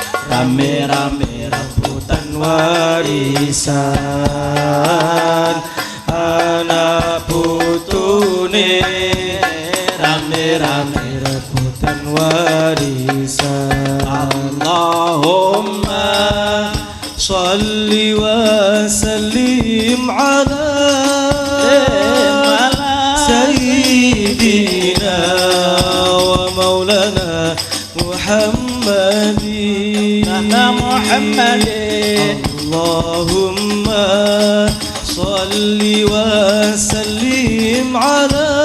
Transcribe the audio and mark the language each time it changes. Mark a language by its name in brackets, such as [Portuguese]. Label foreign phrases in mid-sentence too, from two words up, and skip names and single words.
[Javanese] rame-rame rebutan warisan anak putune rame-rame rebutan warisan [Arabic] اللهم صل وسلم على سيدنا ومولانا محمد اللهم صل وسلم على